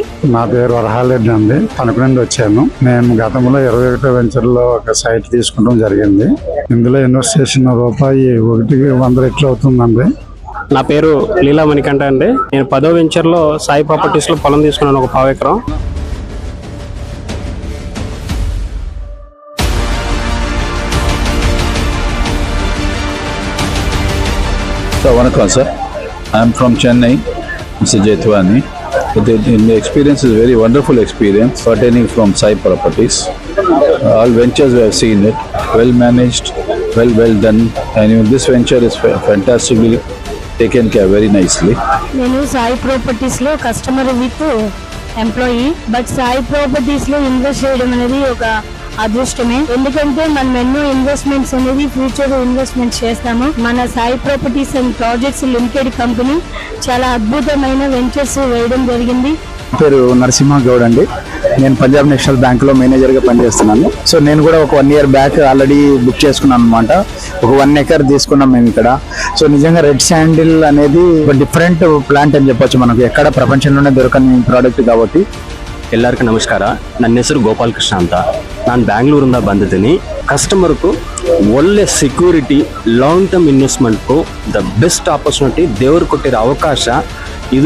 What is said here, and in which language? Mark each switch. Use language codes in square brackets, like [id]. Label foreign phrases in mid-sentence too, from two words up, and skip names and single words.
[te] నా పేరు వరహాలరెడ్డి అండి. తణుకు నుండి వచ్చాను. నేను గతంలో 21 వెంచర్ లో ఒక సైట్ తీసుకుంటాం జరిగింది. ఇందులో ఇన్వెస్ట్ చేసిన రూపాయి 100 రెట్లు అవుతుందండి. నా పేరు లీలా మణికంఠ అండి. నేను 10వ వెంచర్ లో సాయి ప్రాపర్టీస్ లో పొలం తీసుకున్నాను, ఒక 1/2 ఎకరం. [en] So, Vanakkam sir, I am from Chennai, Mr. Jethwani. The experience is very wonderful experience pertaining from Sai Properties. All ventures we have seen it, well managed, well done, and even this venture is fantastically taken care very nicely. [te] నేను సాయి ప్రాపర్టీస్ లో [en] customer with employee, but [te] సాయి ప్రాపర్టీస్ లో ఇన్వెస్ట్ చేయడం అనేది ఒక అదృష్టమే. ఎందుకంటే మనం ఎన్నో ఇన్వెస్ట్మెంట్స్ అనేది [en] future investment [te] చేస్తాము. మన సాయి ప్రాపర్టీస్ అండ్ ప్రాజెక్ట్స్ లిమిటెడ్ కంపెనీ చాలా అద్భుతమైన వెంచర్స్ వేయడం జరిగింది. పేరు నరసింహ గౌడ్ అండి. నేను పంజాబ్ నేషనల్ బ్యాంక్ లో మేనేజర్ గా పనిచేస్తున్నాను. సో నేను కూడా ఒక [en] 1 year back already book [te] చేసుకున్నాను అనమాట. ఒక 1 acre తీసుకున్నాం మేము ఇక్కడ. సో నిజంగా [en] red sandal [te] అనేది ఒక [en] different plant [te] అని చెప్పొచ్చు. మనకు ఎక్కడ ప్రపంచంలోనే దొరకని ಪ್ರಾಡಕ್ಟ್ కాబట్టి. [kn] ಎಲ್ಲರಿಗೂ ನಮಸ್ಕಾರ. ನನ್ನ ಹೆಸರು ಗೋಪಾಲ್ ಕೃಷ್ಣ ಅಂತ. ನಾನು ಬ್ಯಾಂಗ್ಳೂರಿಂದ ಬಂದಿದ್ದೀನಿ. ಕಸ್ಟಮರ್ಗೂ ಒಳ್ಳೆ ಸೆಕ್ಯೂರಿಟಿ, [en] long term investment the best opportunity [kn] ದೇವರು ಕೊಟ್ಟಿರೋ ಅವಕಾಶ ಇದು.